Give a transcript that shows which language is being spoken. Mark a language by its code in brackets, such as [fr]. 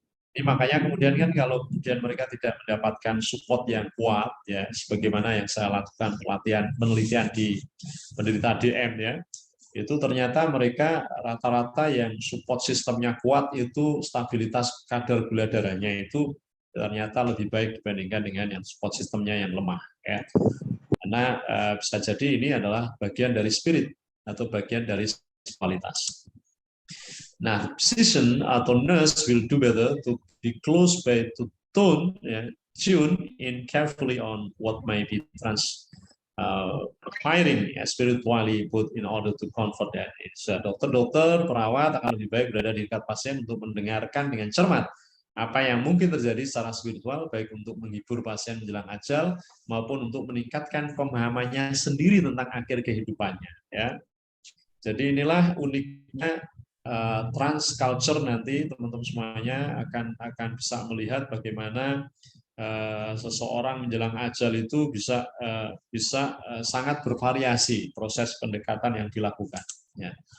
[id] Ini makanya kemudian kan kalau kemudian mereka tidak mendapatkan support yang kuat, ya, sebagaimana yang saya lakukan penelitian di penderita DM, ya, itu ternyata mereka rata-rata yang support sistemnya kuat itu stabilitas kadar gula darahnya itu ternyata lebih baik dibandingkan dengan yang support sistemnya yang lemah, ya. Karena bisa jadi ini adalah bagian dari spirit atau bagian dari kualitas. [en] Nah, physician [id] atau [en] nurse will do better to be close by to tune in carefully on what may be transpiring spiritually put in order to comfort that. [id] Dokter-dokter, perawat akan lebih baik berada di dekat pasien untuk mendengarkan dengan cermat apa yang mungkin terjadi secara spiritual, baik untuk menghibur pasien menjelang ajal maupun untuk meningkatkan pemahamannya sendiri tentang akhir kehidupannya, ya. Jadi inilah uniknya transculture nanti teman-teman semuanya akan bisa melihat bagaimana seseorang menjelang ajal itu bisa sangat bervariasi proses pendekatan yang dilakukan, ya.